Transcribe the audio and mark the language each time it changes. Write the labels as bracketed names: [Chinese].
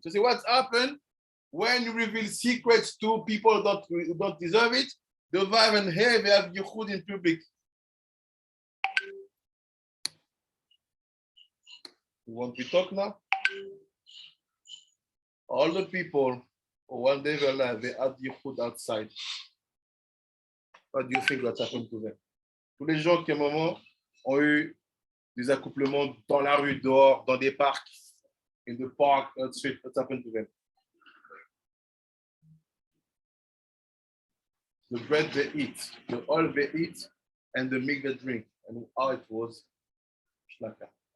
[English] So see what's happened when you reveal secrets to people who don't deserve it, the Vav and He, they have Yichud in public. You want to talk now? All the people who one day their life, they had Yichud outside. What do you think what's happened to them? [French] Tous les gens qui à un moment ont eu des accouplements dans la rue, dehors, dans des parcs, [English] in the park, street, what's happened to them? The bread they eat, the oil they eat, and the milk they drink, and how it was shlaka.